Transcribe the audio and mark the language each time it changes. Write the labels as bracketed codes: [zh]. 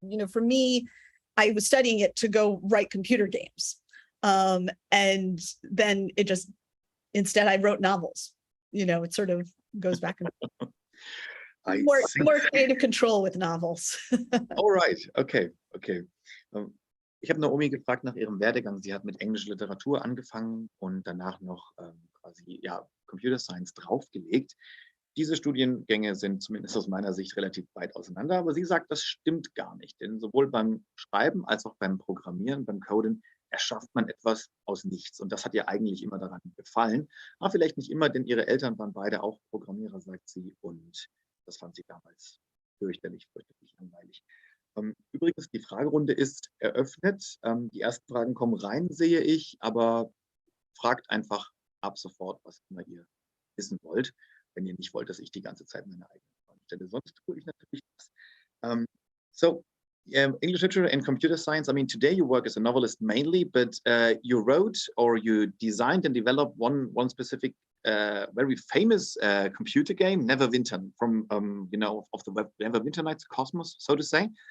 [en] For me, I was studying it to go write computer games. And then instead I wrote novels. It sort of goes back and more creative control with novels. All right, okay. [de] Ich habe Naomi gefragt nach ihrem Werdegang. Sie hat mit englischer Literatur angefangen und danach noch quasi Computer Science draufgelegt. Diese Studiengänge sind zumindest aus meiner Sicht relativ weit auseinander, aber sie sagt, das stimmt gar nicht. Denn sowohl beim Schreiben als auch beim Programmieren, beim Coden, erschafft man etwas aus nichts. Und das hat ihr eigentlich immer daran gefallen. Aber vielleicht nicht immer, denn ihre Eltern waren beide auch Programmierer, sagt sie. Und das fand sie damals fürchterlich langweilig. Übrigens, die Fragerunde ist eröffnet. Die ersten Fragen kommen rein, sehe ich. Aber fragt einfach ab sofort, was immer ihr wissen wollt. Wenn ihr nicht wollt, dass ich die ganze Zeit meine eigenen Fragen stelle. Sonst tue ich natürlich das. [en] So, English literature and computer science. I mean, today you work as a novelist mainly, but you wrote or you designed and developed one specific, very famous computer game, Neverwinter, from of the web Neverwinter Nights Cosmos, so to say.